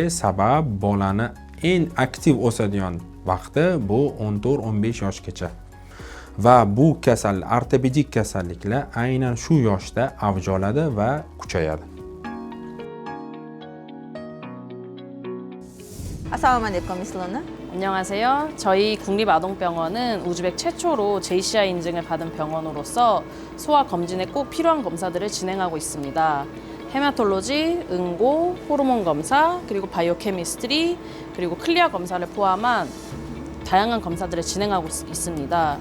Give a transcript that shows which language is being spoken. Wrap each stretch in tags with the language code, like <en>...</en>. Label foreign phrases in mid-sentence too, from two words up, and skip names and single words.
<uz>Sabab bolani eng aktiv o'sadigan vaqti bu 14-15 yoshgacha. Va bu ortopedik kasalliklar aynan shu yoshda avj oladi va kuchayadi. Assalomu alaykum, Islona.</uz> <ko>안녕하세요. 저희 국립아동병원은 우즈벡 최초로 JCI 인증을 받은 병원으로서 소아 검진에 꼭 필요한 검사들을 진행하고 있습니다. 헤마톨로지, 응고, 호르몬 검사, 그리고 바이오케미스트리, 그리고 클리아 검사를 포함한 다양한 검사들을 진행하고 있습니다.</ko>